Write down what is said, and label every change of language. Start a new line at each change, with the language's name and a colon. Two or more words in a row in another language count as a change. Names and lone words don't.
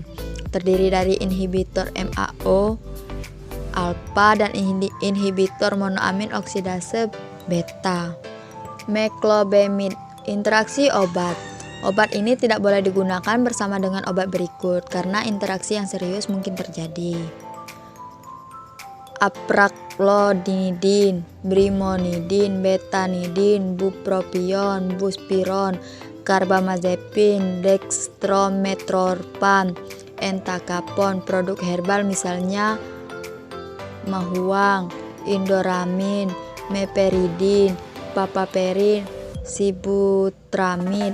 Indonesian: Terdiri dari inhibitor MAO alfa dan inhibitor monoamin oksidase beta. Meclobemid. Interaksi obat. Obat ini tidak boleh digunakan bersama dengan obat berikut karena interaksi yang serius mungkin terjadi. Apraglodinidin, brimonidin, betanidin, bupropion, buspiron, carbamazepin, dextrometorphan, entacapone. Produk herbal misalnya mahuang, indoramin, meperidin, papaperin, sibutramid.